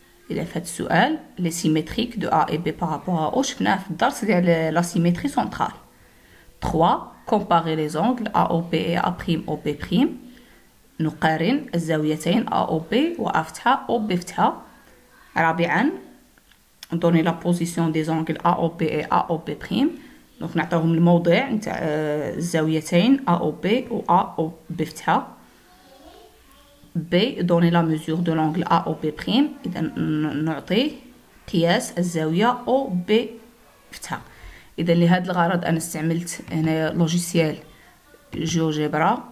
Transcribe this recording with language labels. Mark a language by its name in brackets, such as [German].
[Arabic] إذا في هذا السؤال لي سيمتريك دو [French] A et B par rapport à O [Arabic] شفناه في الدرس ديال لا سيمتري سنترال. [French] 3. Comparer les angles AOB et A'OB'. [Arabic] نقارن الزاويتين AOB و A فتحة و B فتحة. رابعا: [French] donner la position des angles AOB et AOB'. [Arabic] donc نعطيهم الموضع نتاع الزاويتين AOB و AOB فتحة. [French] B. donner la mesure de l'angle AOB'. [Arabic] إذا نعطي قياس الزاوية OB فتحة. إذا لهذا الغرض أنا استعملت هنا لوجيسيال جيوجبرا.